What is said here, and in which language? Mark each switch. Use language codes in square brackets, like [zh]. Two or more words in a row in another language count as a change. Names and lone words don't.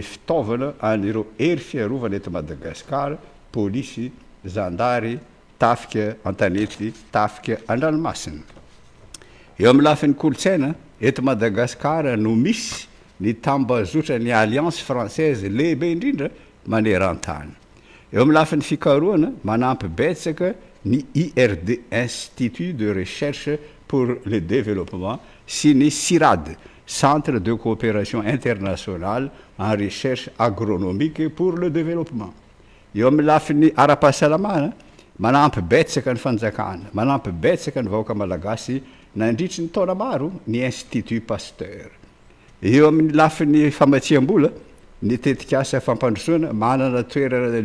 [mg] fitaovana an'ireo hery fiarovana eto Madagasikara polisy zandary tafika antanety tafika an-dranomasina eo amin'ny lafiny kolotsaina eto Madagasikara no misy ny tambazotra ny Alliance Française lehibe indrindra maneran-tany eo amin'ny lafiny fikarohana manampy betsaka ny IRD Institut de Recherche pour le Développement sy ny CIRAD Centre de Coopération Internationale en Recherche Agronomique pour le Développement eo amin'ny lafiny ara-pahasalamana manampy betsaka ny fanjakana manampy betsaka ny vahoaka malagasy nandritry ny taona maro ny Institut Pasteur eo amin'ny lafiny famatsiam-bola ny tetikasa fampandrosoana manana toerana